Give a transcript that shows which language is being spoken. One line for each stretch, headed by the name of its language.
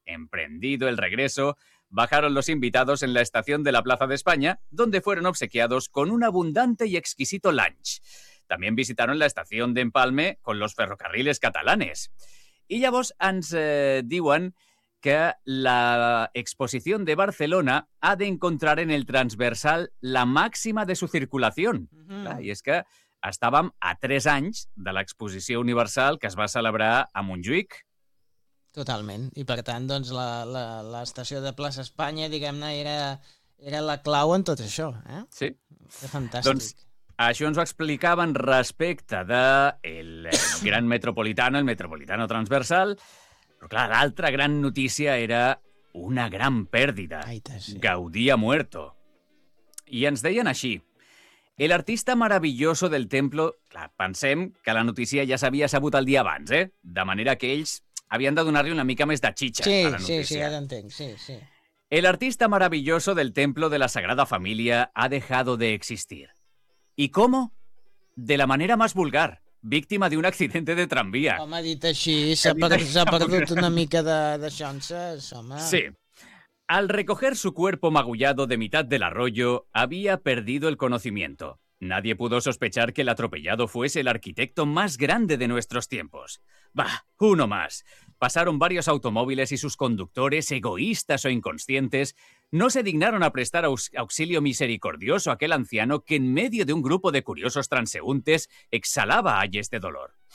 Spanish: Emprendido el regreso, bajaron los invitados en la estación de la Plaza de España, donde fueron obsequiados con un abundante y exquisito lunch. También visitaron la estación de Empalme con los ferrocarriles catalanes. Y ya vos,
Catalan: ens diuen
Spanish: que la exposición de Barcelona ha de encontrar en el transversal la máxima de su circulación. Uh-huh. Y es que
Catalan: estàvem a 3 anys de l'exposició universal que es va celebrar a Montjuïc. Totalment. I per tant, doncs, l'estació de Plaça Espanya, diguem-ne, era la clau en tot això. Eh? Sí. Que fantàstic. Doncs això ens ho explicaven respecte de
Spanish: el gran metropolitano, el metropolitano transversal.
Catalan: Però clar, l'altra gran notícia era una gran pèrdida. Aita, sí.
Spanish: Gaudí ha muerto.
Catalan: I ens deien així.
Spanish: El artista maravilloso del templo...
Catalan: Clar, pensem que la notícia ja s'havia sabut el dia abans, eh? De manera que ells... havien de donar-li una mica més de xitxa a la notícia. Sí, ja t'entenc, sí.
Spanish: El artista maravilloso del Templo de la Sagrada Familia ha dejado de existir. ¿Y cómo? De la manera más vulgar, víctima de un accidente de tranvía.
Catalan: Home, dit així, s'ha perdut una mica de chances, home. Sí.
Spanish: Al recoger su cuerpo magullado de mitad del arroyo, había perdido el conocimiento. Nadie pudo sospechar que el atropellado fuese el arquitecto más grande de nuestros tiempos. Bah, uno más. Pasaron varios automóviles y sus conductores, egoístas o inconscientes, no se dignaron a prestar auxilio misericordioso a aquel anciano que en medio de un grupo de curiosos transeúntes exhalaba ayes de dolor.